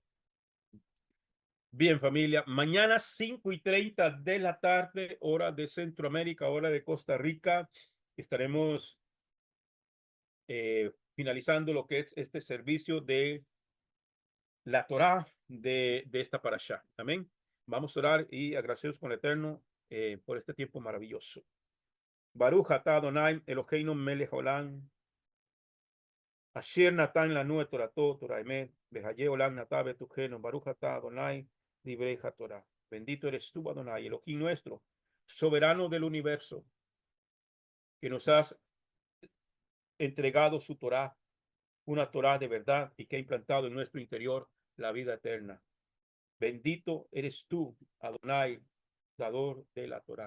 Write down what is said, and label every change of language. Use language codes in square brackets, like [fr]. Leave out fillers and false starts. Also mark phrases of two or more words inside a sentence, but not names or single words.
[es] Bien, familia, mañana 5:30 de la tarde, hora de Centroamérica, hora de Costa Rica, estaremos finalizando lo que es este servicio de la Torá de esta parashá. Amén. Vamos a orar y agradecidos con el Eterno por este tiempo maravilloso. [he] ברוך אתה אדוני אלוהינו מלך עולם, אשר נתן לנו את תורתו תורה אמת, וחיי עולם נטע בתוכנו, ברוך אתה אדוני דברי תורה. [es] Bendito eres tú, Adonai, Elohim nuestro, soberano del universo, que nos has entregado su Torah, una Torah de verdad y que ha implantado en nuestro interior la vida eterna. Bendito eres tú, Adonai, dador de la Torah.